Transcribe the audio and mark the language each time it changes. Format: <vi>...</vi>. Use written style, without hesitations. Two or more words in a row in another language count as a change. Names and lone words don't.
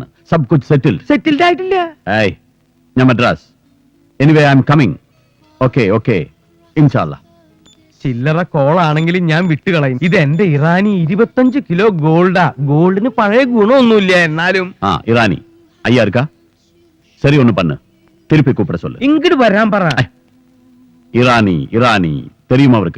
<hi>सब कुछ</hi> <ml>സെറ്റിൽഡ് ആയിട്ടില്ല. ഏയ്, ഞാൻ മദ്രാസ്.</ml> <en>anyway I am coming.</en> <ml>ഓക്കെ ഓക്കെ, ഇൻഷാല്ലാ. ചില്ലറ കോളാണെങ്കിലും ഞാൻ വിട്ടുകളയും. ഇത് എന്റെ ഇറാനി 25 കിലോ ഗോൾഡാ. ഗോൾഡിന് പഴയ ഗുണമൊന്നുമില്ല, എന്നാലും.</ml> <ta>ഇറാനി ஐயா இருக்கா? சரி, ஒண்ணு பண்ணு, திருப்பி கூப்பிட சொல்லு.</ta> <ml>ഇങ്ങോട്ട് വരാൻ പറ.</ml> <ta>இரானி இரானி தெரியுமா அவருக்கு?</ta>